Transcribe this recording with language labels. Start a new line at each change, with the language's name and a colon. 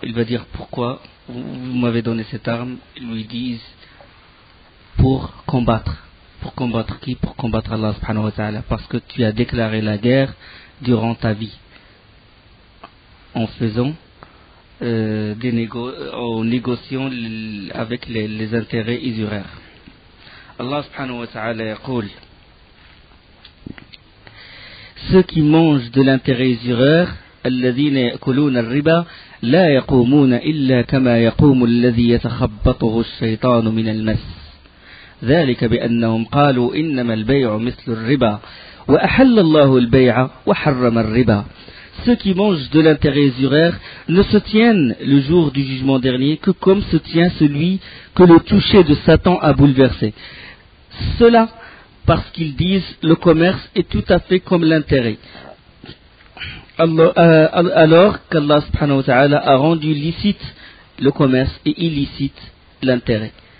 French: Il va dire: pourquoi vous m'avez donné cette arme? Ils lui disent: pour combattre. Pour combattre qui? Pour combattre Allah subhanahu wa ta'ala, parce que tu as déclaré la guerre durant ta vie en faisant en négociant avec les intérêts usuraires. Allah subhanahu wa ta'ala yaqul: ceux qui mangent de l'intérêt usuraire,
Arabic: الذين يأكلون الربا لا يقومون إلا كما يقوم الذي يتخبطه الشيطان من المس ذلك بأنهم قالوا إنما البيع مثل الربا وأحل الله البيع وحرم الربا.
French: Ceux qui mangent de l'intérêt usuraire ne se tiennent le jour du jugement dernier que comme se tient celui que le toucher de Satan a bouleversé. Cela parce qu'ils disent le commerce est tout à fait comme l'intérêt. Alors qu'Allah subhanahu wa ta'ala a rendu licite le commerce et illicite l'intérêt.